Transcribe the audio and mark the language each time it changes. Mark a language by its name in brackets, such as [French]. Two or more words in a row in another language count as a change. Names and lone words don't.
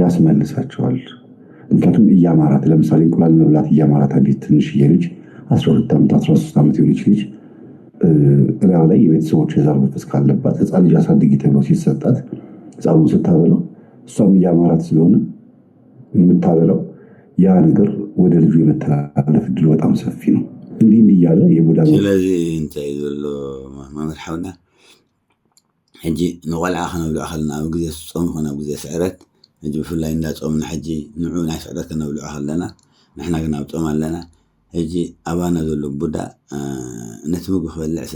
[Amharic] ያስመልሳቸዋል። ምክንያቱም እያማራት ለምሳሌ እንቁላል መብላት እያማራት አንዲት ትንሽዬ ልጅ 12 ዓመት 13 ዓመት የሆነች ልጅ እላው ላይ የቤተሰቦች የዛር መንፈስ ካለባት ህፃን ልጅ አሳድጊ ተብሎ ሲሰጣት ህፃኑን ስታበላው እሷም እያማራት ስለሆነ የምታበላው ያ ነገር ወደ ልጁ የመተላለፍ እድሉ በጣም ሰፊ ነው። እንዲህ እያለ የቡዳ [Tigrinya] ስለዚህ እንታይ ዘሎ መምርሐውና ሕጂ ንቆልዓ ከነብልዖ ከለና ኣብ ግዜ ጾም ይኹን ኣብ ግዜ ስዕረት ሕጂ ብፍላይ እንዳፆምና ሕጂ ንዑ ናይ ስዕረት ከነብልዖ ከለና ንሕና ግን ኣብ ጾም ኣለና። ሕጂ ኣባና ዘሎ ቡዳ ነቲ ምግቢ ክበልዕ ስለ